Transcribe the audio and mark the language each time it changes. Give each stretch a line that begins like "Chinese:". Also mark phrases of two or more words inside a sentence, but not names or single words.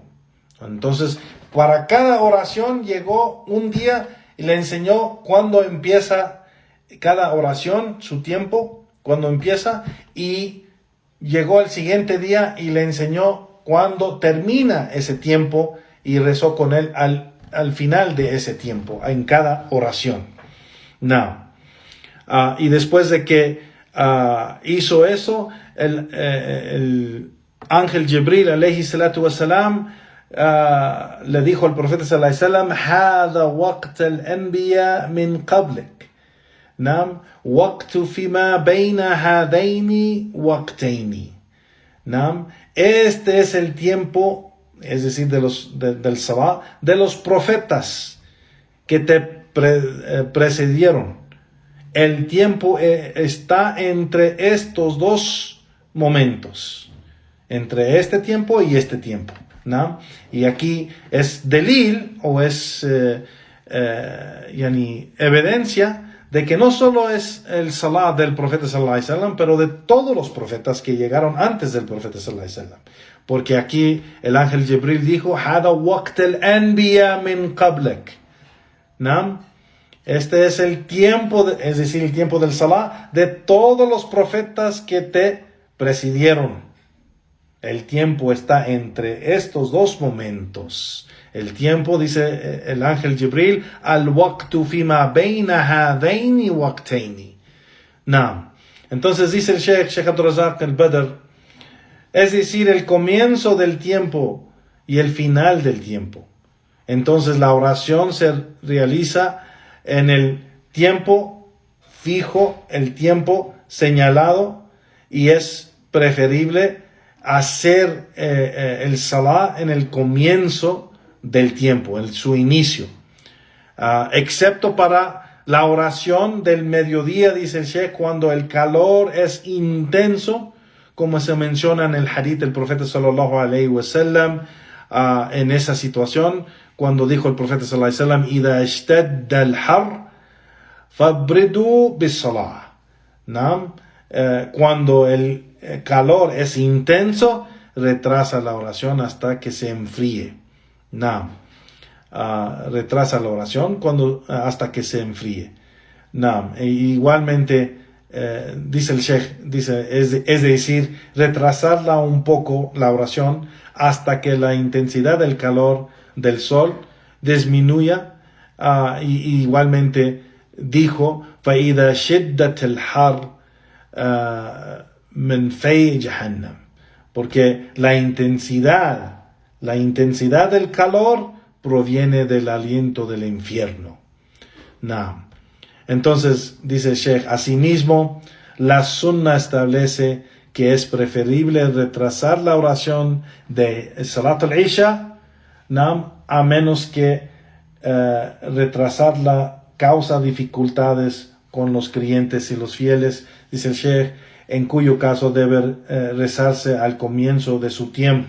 Spanish: Entonces, para cada oración llegó un día y le enseñó cuándo empieza cada oración, su tiempo, cuándo empieza, y llegó el siguiente día y le enseñó cuándo termina ese tiempo y rezó con él al final de ese tiempo, en cada oración. Y después de que hizo eso, el ángel Jibril
Arabic: عليه الصلاة والسلام
Spanish: le dijo al profeta
Arabic: صلى الله عليه وسلم: "هذا وقت الأنبياء من قبلك. نعم الوقت فيما بين هذين الوقتين." Nam,
Spanish: este es el tiempo, es decir, del Salah, de los profetas que te precedieron. El tiempo está entre estos dos momentos, entre este tiempo y este tiempo, ¿no? Y aquí es delil, o es evidencia de que no solo es el salah del profeta
Arabic: صلى الله عليه وسلم,
Spanish: pero de todos los profetas que llegaron antes del profeta
Arabic: صلى الله عليه وسلم.
Spanish: Porque aquí el ángel Jibril dijo:
Arabic: "هذا وقت الأنبياء من قبلك."
Spanish: ¿No? Este es el tiempo, es decir, el tiempo del salah de todos los profetas que te presidieron. El tiempo está entre estos dos momentos. El tiempo, dice el ángel Jibril,
Arabic: الوقت فيما بين هذين الوقتين.
Spanish: No. Entonces dice el Sheikh Abdul Razak al-Badr, es decir, el comienzo del tiempo y el final del tiempo. Entonces la oración se realiza en el tiempo fijo, el tiempo señalado, y es preferible hacer el salah en el comienzo del tiempo, en su inicio, excepto para la oración del mediodía, dice el Sheikh, cuando el calor es intenso, como se menciona en el hadith del profeta
Arabic: صلى الله عليه وسلم.
Spanish: En esa situación, cuando dijo el profeta
Arabic: صلى الله عليه وسلم: "إذا اشتد الحر فأبردوا بالصلاة."
Spanish: Cuando el calor es intenso, retrasa la oración hasta que se enfríe. Retrasa la oración hasta que se enfríe. Igualmente, dice el Sheikh, es decir, retrasarla un poco la oración hasta que la intensidad del calor del sol disminuya. Y igualmente dijo:
Arabic: فَإِذَا شِدَّتِ الْحَرِّ مِنْ فَيْ جَهَنَّمْ.
Spanish: Porque la intensidad del calor proviene del aliento del infierno. Entonces, dice el Sheikh, asimismo, la sunna establece que es preferible retrasar la oración de Salat al-Isha, a menos que retrasarla causa dificultades con los creyentes y los fieles, dice el Sheikh, en cuyo caso debe rezarse al comienzo de su tiempo.